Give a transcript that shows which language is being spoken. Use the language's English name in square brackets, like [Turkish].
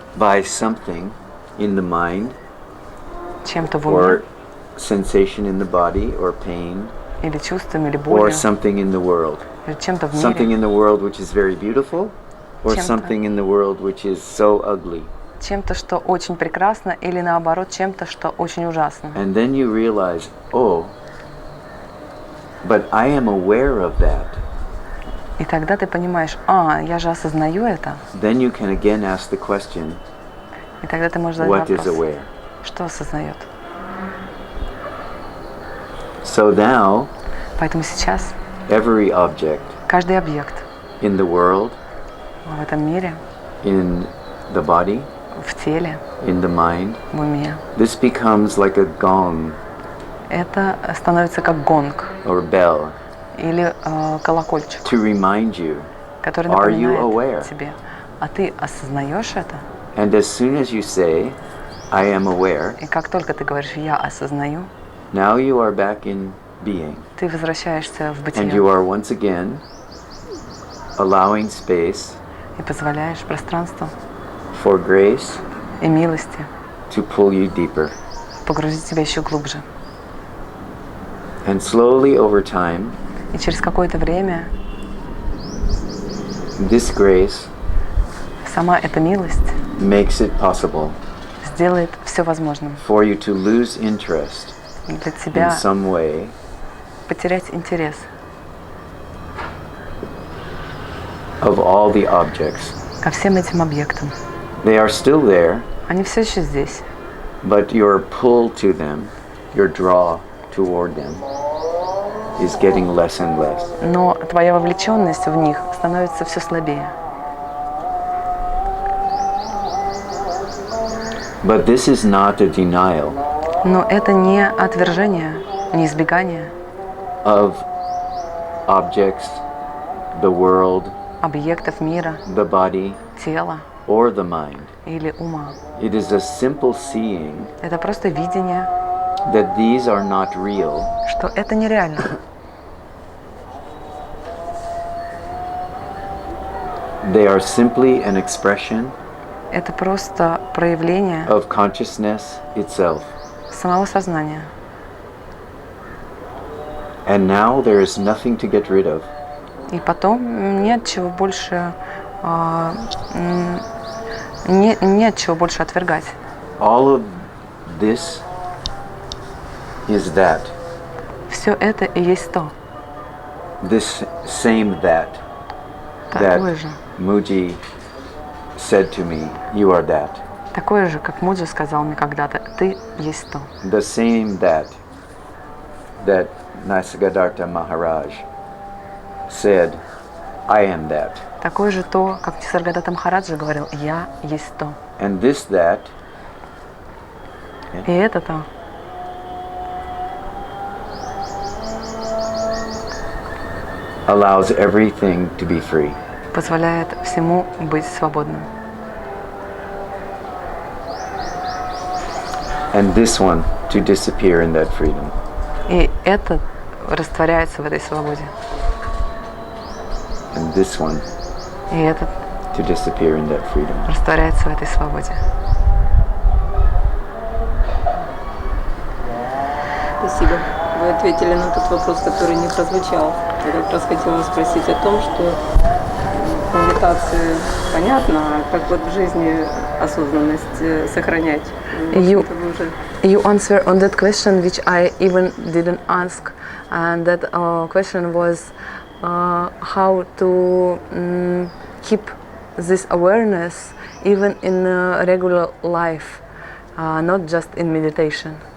[English] by something in the mind [Russian] чем-то в уме, [English] or sensation in the body or pain [Russian] или чувством, или [English] or [Russian] болью, [English] something in the world, [Russian] или чем-то в [English] something [Russian] мире, [English] in the world which is very beautiful or [Russian] Чем-то. [English] something in the world which is so ugly, [Russian] чем-то, что очень прекрасно, или наоборот, чем-то, что очень ужасно. [English] and then you realize, oh, but I am aware of that. [Russian] И тогда ты понимаешь, я же осознаю это. [English] Then you can again ask the question, [Russian] И тогда ты можешь задать [English] what is [Russian] вопрос, [English] aware? [Russian] что осознает. [English] So now [Russian] Поэтому сейчас [English] every object [Russian] каждый объект [English] in the world, [Russian] в этом мире, [English] in the body, [Russian] в теле, [English] in the mind, [Russian] в уме, [English] this becomes like a gong [Russian] это становится как гонг [English] or bell [Russian] или колокольчик, [English] to remind you, [Russian] который [English] Are you [Russian] напоминает [English] aware? [Russian] тебе. А ты осознаешь это? [English] and as soon as you say, I am aware, [Russian] И как только ты говоришь «я осознаю», [English] now you are back in being, [Russian] ты возвращаешься в [English] and [Russian] бытие [English] you are once again allowing space [Russian] и позволяешь пространству [English] for grace [Russian] и милости [English] to pull you deeper. [Russian] погрузить тебя еще глубже. [English] And slowly over time, [Russian] И через какое-то время [English] this grace [Russian] сама эта милость [English] makes it possible [Russian] сделает все возможным [English] for you to lose interest [Russian] для [English] in [Russian] тебя [English] some way [Russian] потерять интерес [English] of all the objects. [Russian] ко всем этим объектам. [English] They are still there, [Russian] Они все еще здесь, [English] but your pull to them, your draw toward them, is getting less and less. [Russian] но твоя вовлеченность в них становится все слабее. [English] But this is not a denial [Russian] Но это не отвержение, не избегание [English] of objects, the world, [Russian] объектов мира, [English] the body, [Russian] тела [English] or the mind. [Russian] или ума. [English] It is a simple seeing [Russian] Это просто видение, [English] that these are not real, [Russian] что это нереально. [English] they are simply an expression [Russian] Это просто проявление [English] of consciousness itself. [Russian] самого сознания. [English] And now there is nothing to get rid of. [Russian] И потом нет чего больше, нет чего больше отвергать. [English] All of this is that. [Russian] Все это и есть то. [English] This same that [Russian] Такое же. [English] Muji said to me, you are that. [Russian] Такое же, как Муджи сказал мне когда-то, ты есть то. [English] The same that Nisargadatta Maharaj said, I am that. [Russian] Такое же то, как Нисаргадатта Махараджа говорил, я есть то. [English] And this that [Russian] И это то [English] allows everything to be free. [Russian] позволяет всему быть свободным. [English] And this one to disappear in that freedom. [Russian] И это растворяется в этой свободе. [English] And this one [Russian] И этот [English] to disappear in that freedom. [Russian] растворяется в этой свободе. Спасибо. Вы ответили на тот вопрос, который не прозвучал. Я как раз хотела спросить о том, что в медитации понятно, а как вот в жизни осознанность сохранять. [English] You- [Russian] Это вы уже [English] You answer on that question which I even didn't ask, and that question was how to keep this awareness even in regular life, not just in meditation.